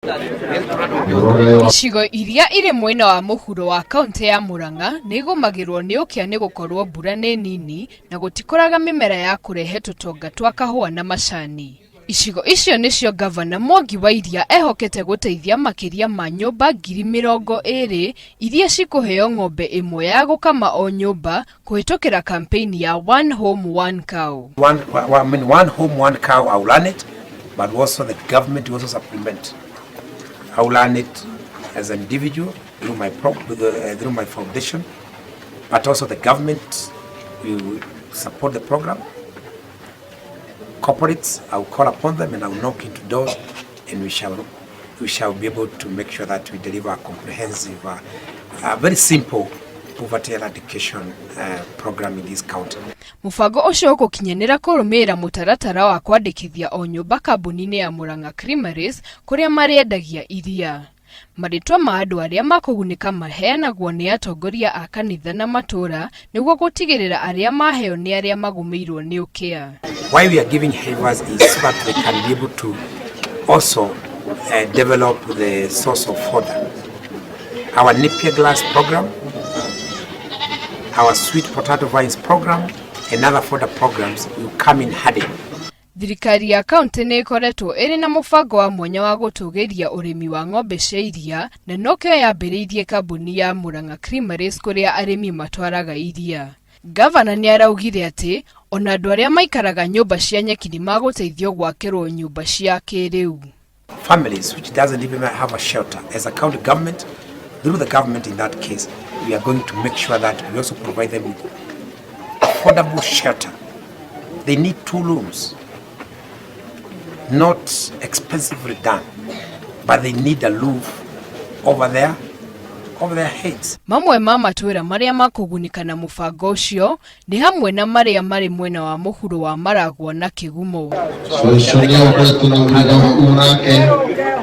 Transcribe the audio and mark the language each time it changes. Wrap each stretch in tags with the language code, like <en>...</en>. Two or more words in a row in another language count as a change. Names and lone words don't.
<ki>Icigo iria iri mwena wa mũhuro wa kaunti ya Murang'a nĩ igũmagĩrwo nĩ ũkĩa nĩ gũkorwo mbura nĩ nini na gũtikũraga mĩmera ya kũrehe tũtonga twa kahũa na macani. Icigo icio nĩcio Gavana Mwangi wa Iria ehokete gũteithia makĩria ma nyũmba 20,000 iria cikũheo ng'ombe ĩmwe ya gũkama o nyũmba kũhĩtũkĩra kampeni ya One Home One Cow.</ki> <en>One home one cow, I will learn it, but also the government will also supplement. I will learn it as an individual through my foundation, but also the government will support the program. Corporates, I will call upon them and I will knock into doors, and we shall be able to make sure that we deliver a comprehensive, very simple poverty eradication program in this county.</en> <ki>Mũbango ũcio ũgũkinyanĩra kũrũmĩrĩra mũtaratara wa kwandĩkithia o nyũmba kambuni-inĩ ya Murang'a Creameries kũrĩa marĩendagia iria. Marĩtwa ma andũ arĩa makũgunĩka maheanagwo nĩ atongoria a kanitha na matũra nĩguo gũtigĩrĩra arĩa maheo nĩ arĩa magũmĩirwo nĩ ũkĩa.</ki> <en>Why we are giving waivers is so that they can be able to also develop the source of fodder. Our Napier Glass program, our Sweet Potato Vines program, and other fodder programs will come in handy.</en> <ki>Thirikari ya kaunti nĩ ĩkoretwo ĩrĩ na mũbango wa mwanya wa gũtũgĩria ũrĩmi wa ng'ombe cia iria na nokĩo yambĩrĩirie kambuni ya Murang'a Creameries kũrĩa arĩmi matwaraga iria. Gavana nĩ araugire atĩ ona andũ arĩa maikaraga nyũmba cia nyeki nĩ magũteithio gwakĩrwo nyũmba cia kĩrĩu.</ki> <en>Families which doesn't even have a shelter, as a county government, through the government in that case, we are going to make sure that we also provide them with affordable shelter. They need 2 rooms. Not expensively done, but they need a roof over their heads.</en> <ki>Mamwe ma matũra marĩa makũgunĩka na mũbango ũcio nĩ hamwe na marĩa marĩ mwena wa mũhuro wa Maragwa na Kĩgumo.</ki>